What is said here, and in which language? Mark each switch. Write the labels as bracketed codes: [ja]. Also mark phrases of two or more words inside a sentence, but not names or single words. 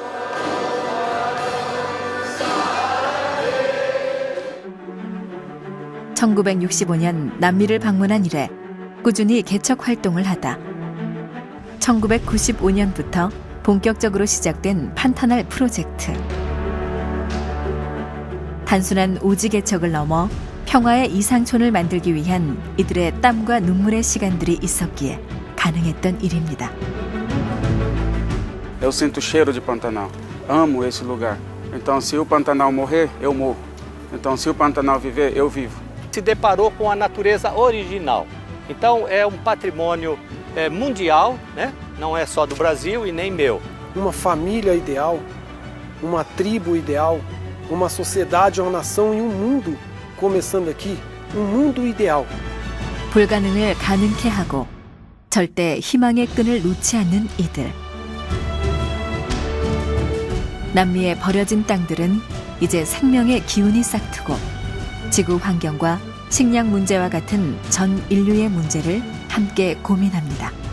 [ko] (1965년) 남미를 방문한 이래 꾸준히 개척 활동을 하다 1995년부터 본격적으로 시작된 판타날 프로젝트. 단순한 오지 개척을 넘어 평화의 이상촌을 만들기 위한 이들의 땀과 눈물의 시간들이 있었기에 가능했던 일입니다. [pt] Eu sinto o cheiro de Pantanal. Amo esse lugar. Então, se o Pantanal morrer, eu morro. Então, se o Pantanal viver, eu vivo. Se deparou com a natureza original. Então, é um patrimônio mundial, né? Não é só do Brasil e nem meu. Uma família ideal, uma tribo ideal, uma sociedade, uma nação e um mundo, começando aqui, um mundo ideal. [ko] 불가능을 가능케 하고 절대 희망의 끈을 놓지 않는 이들. 남미의 버려진 땅들은 이제 생명의 기운이 싹트고 지구 환경과 식량 문제와 같은 전 인류의 문제를 함께 고민합니다.